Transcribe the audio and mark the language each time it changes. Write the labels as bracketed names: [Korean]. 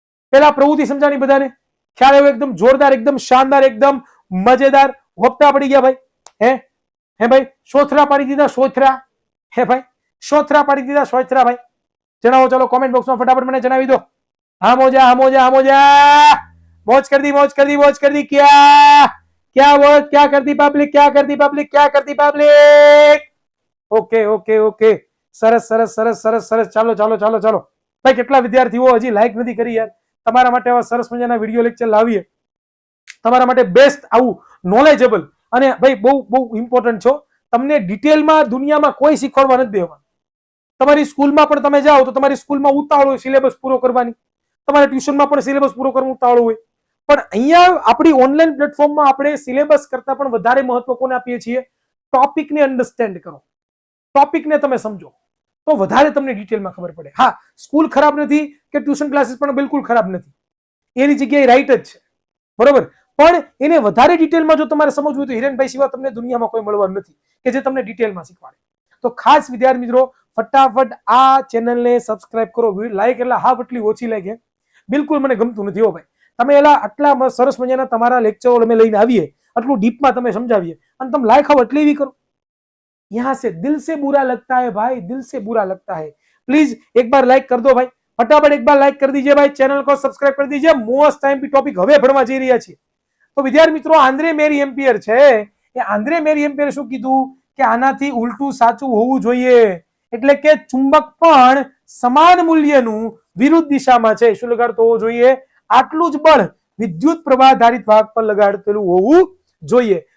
[Gujarati] પેલા પ્રવૃત્તિ સમજાણી બધાને ખ્યાલ આવ્યો? એકદમ જોરદાર, એકદમ શાનદાર, એકદમ મજેદાર. હોપતા પડી ગયા ભાઈ? હે ભાઈ, સોથરા પાડી દીધા? સોથરા હે ભાઈ, સોથરા પાડી દીધા? સોથરા ભાઈ જણાવો, ચલો કોમેન્ટ બોક્સમાં ફટાફટ મને જણાવી દો. હા મોજા, હા મોજા, હા મોજા, મોજ [Hindi] कर दी, [Gujarati] મોજ कर दी, મોજ कर दी. [Hindi] क्या क्या वो क्या करती पब्लिक, क्या करती पब्लिक, क्या करती पब्लिक? [Gujarati] ओके ओके ओके, સરસ સરસ સરસ સરસ સરસ. ચાલો ચાલો ચાલો ચાલો ભાઈ, કેટલા વિદ્યાર્થીઓ હજી લાઈક નથી કરી યાર? તમારા માટે આવા સરસ મજાના વિડીયો લેક્ચર લાવીએ, તમારા માટે બેસ્ટ આવું નોલેજેબલ. અને ભાઈ બહુ બહુ ઇમ્પોર્ટન્ટ છો, તમને ડિટેલમાં દુનિયામાં કોઈ શીખવાડવા નથી દેવા. તમારી સ્કૂલમાં પણ તમે જાઓ તો તમારી સ્કૂલમાં ઉતાવળ હોય સિલેબસ પૂરો કરવાની, તમારે ટ્યુશનમાં પણ સિલેબસ પૂરો કરવું ઉતાવળ હોય. પણ અહીંયા આપણી ઓનલાઈન પ્લેટફોર્મમાં આપણે સિલેબસ કરતા પણ વધારે મહત્વ કોને આપીએ છીએ? ટોપિકને અન્ડરસ્ટેન્ડ કરો, ટોપિકને તમે સમજો તો વધારે તમને ડિટેલમાં ખબર પડે. હા, સ્કૂલ ખરાબ નથી કે ટ્યુશન ક્લાસીસ પણ બિલકુલ ખરાબ નથી, એની જગ્યાએ રાઈટ જ છે. બરોબર, પણ એને વધારે ડિટેલમાં જો તમારે સમજવું હોય તો હિરેનભાઈ સિવાય તમને દુનિયામાં કોઈ મળવાનું નથી કે જે તમને ડિટેલમાં શીખવાડે. તો ખાસ વિદ્યાર્થી મિત્રો, ફટાફટ આ ચેનલને સબસ્ક્રાઇબ કરો. લાઈક એટલે હા એટલી ઓછી લાગે, બિલકુલ મને ગમતું નથી હો ભાઈ. તમે એલા આટલા સરસ મજાના તમારા લેક્ચરો અમે લઈને આવીએ, આટલું ડીપમાં તમે સમજાવીએ અને તમે લાઈક આવો એટલી એવી કરો. [Hindi] यहाँ से दिल से बुरा लगता है भाई, दिल से बुरा लगता है. प्लीज एक बार लाइक कर दो भाई, फटाफट एक बार लाइक कर दीजिए भाई, चैनल को सब्सक्राइब कर दीजिए. [Gujarati] मोस्ट टाइम भी टॉपिक હવે ભણવા જઈ રહ્યા છીએ. તો વિદ્યાર્થી મિત્રો, આંદ્રે મેરી એમ્પિયર છે, એ આંદ્રે મેરી એમ્પિયર શું કીધું કે આનાથી ઉલટું સાચું હોવું જોઈએ, એટલે કે ચુંબક પણ સમાન મૂલ્યનું વિરુદ્ધ દિશામાં છે. શું લગાડતો હોવો જોઈએ? આટલું જ બળ વિદ્યુત પ્રવાહ ધારિત વાહક પર લગાડેલું હોવું જોઈએ.